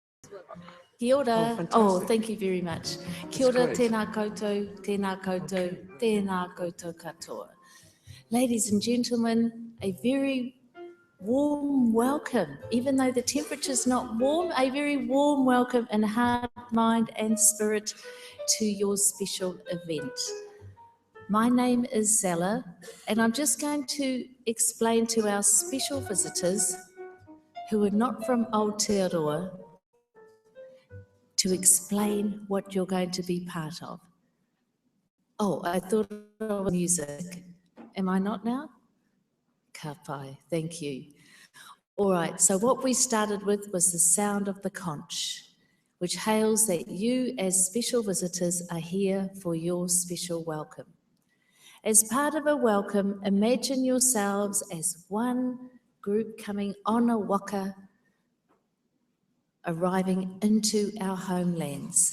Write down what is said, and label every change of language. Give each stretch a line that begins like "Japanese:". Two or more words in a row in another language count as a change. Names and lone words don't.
Māori: Kia ora.
English: Oh, fantastic. thank you very much.
Māori: Kia ora,
English: great.
Māori: tēnā koutou, tēnā koutou, tēnā koutou katoa.
English: Ladies and gentlemen, a very warm welcome, even though the temperature's not warm, a very warm welcome in heart, mind and spirit to your special event. My name is Zella, and I'm just going to explain to our special visitors who are not from Aotearoa to explain what you're going to be part of. Oh, I thought it was music. Am I not now?
Māori: Ka pai,
English: thank you. All right, so what we started with was the sound of the conch, which hails that you as special visitors are here for your special welcome. As part of a welcome, imagine yourselves as one group coming on a waka, arriving into our homelands.